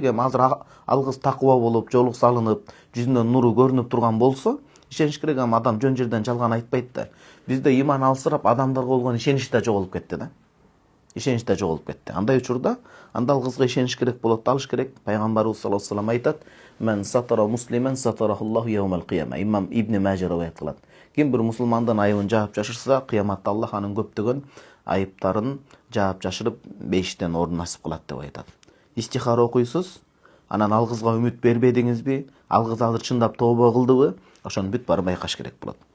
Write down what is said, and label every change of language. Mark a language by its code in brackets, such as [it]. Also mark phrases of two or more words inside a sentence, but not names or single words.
[ky] Эми азыр ал кыз такыба болуп, жолук салынып, жүзүнөн нуру көрүнүп турган болсо, ишениш керек. Эми адам жөн жерден жалган айтпайт да. Бизде иман алсырап, адамдарга болгон ишенич да жоголуп кетти да. Ишенич да жоголуп кетти. Андай учурда анда ал кызга ишениш керек болот, алыш керек. [ar] Пайгамбарыбыз صلى الله عليه وسلم айтат: "من ستر مسلما ستره الله يوم القيامة." [ky] Имам Ибн Мажа риваят кылат. Ким бир мусулмандын айыбын жаап жашырса, кыяматта Аллах анын көптөгөн айыптарын жаап жашырып, бейиштен орун насип кылат деп айтат. Истихара окуйсуз, анан ал кызга үмүт бербедиңизби? Ал кыз азыр чындап тобо кылдыбы? Ошону бүт баары байкаш керек болот.